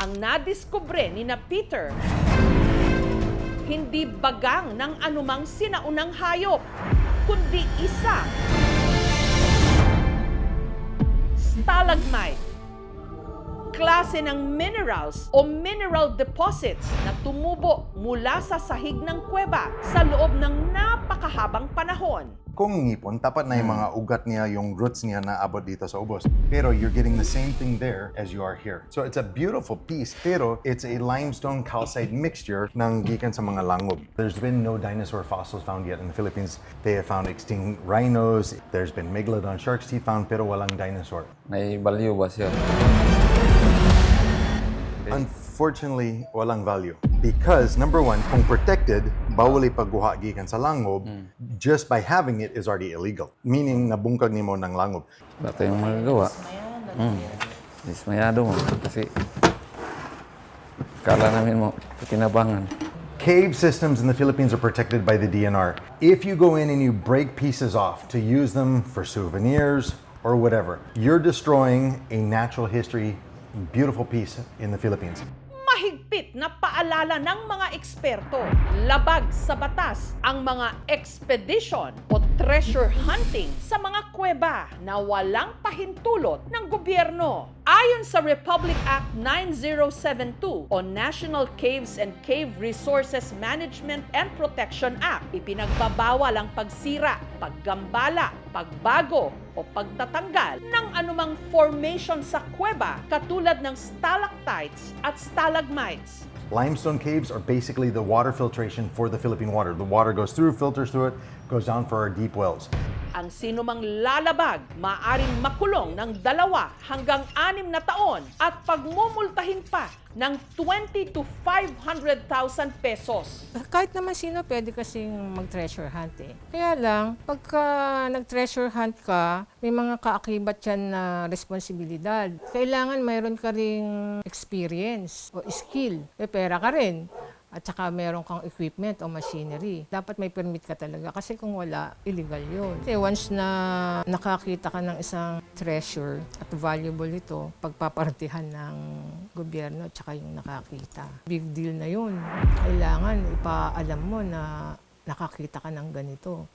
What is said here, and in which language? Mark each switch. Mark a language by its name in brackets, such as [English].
[Filipino] ang nadiskubre ni na Peter hindi bagang ng anumang sinaunang hayop, kundi isa stalagmite, klase ng minerals o mineral deposits na tumubo mula sa sahig ng kuweba sa loob ng napakahabang panahon. Kung ngipon, tapat na yung mga ugat niya, yung roots niya na abot dito sa ubos. [English] Pero you're getting the same thing there as you are here. So it's a beautiful piece, pero it's a limestone calcite mixture ng [Cebuano] gikan sa mga langob. [English] There's been no dinosaur fossils found yet in the Philippines. They have found extinct rhinos. There's been megalodon shark's teeth found, [Filipino] pero walang dinosaur. May value ba siya? [English] Unfortunately, [Filipino] walang value. [English] Because, number one, kung protected, [Cebuano] bawal ipagguha gikan sa langob, [English] just by having it is already illegal. [Cebuano] Meaning, nabungkag nimo ng langob. [Filipino] Wala tayong magagawa. Dismayado mo. Kasi kala namin mo, kinabangan. [English] Cave systems in the Philippines are protected by the DNR. If you go in and you break pieces off to use them for souvenirs or whatever, you're destroying a natural history, beautiful piece in the Philippines. [Filipino] Mahigpit na paalala ng mga eksperto, labag sa batas ang mga expedition o treasure hunting sa mga kuweba na walang pahintulot ng gobyerno. Ayon sa Republic Act 9072 o National Caves and Cave Resources Management and Protection Act, ipinagbabawal ang pagsira, paggambala, pagbago o pagtatanggal ng anumang formation sa kuweba katulad ng stalactites at stalagmites. [English] Limestone caves are basically the water filtration for the Philippine water. The water goes through, filters through it, goes down for our deep wells. [Filipino] Ang sinumang lalabag maaring makulong ng 2 hanggang 6 na taon at pagmumultahin pa ng 20 to 500,000 pesos. Kahit naman sino pwede kasing mag-treasure hunt eh. Kaya lang, pagka nag-treasure hunt ka, may mga kaakibat yan na responsibilidad. Kailangan mayroon ka ring experience o skill. May pera ka rin. At saka meron kang equipment o machinery. Dapat may permit ka talaga kasi kung wala, illegal yun. Kasi once na nakakita ka ng isang treasure at valuable ito, pagpapartihan ng gobyerno at saka yung nakakita. Big deal na yun. Kailangan ipaalam mo na nakakita ka ng ganito.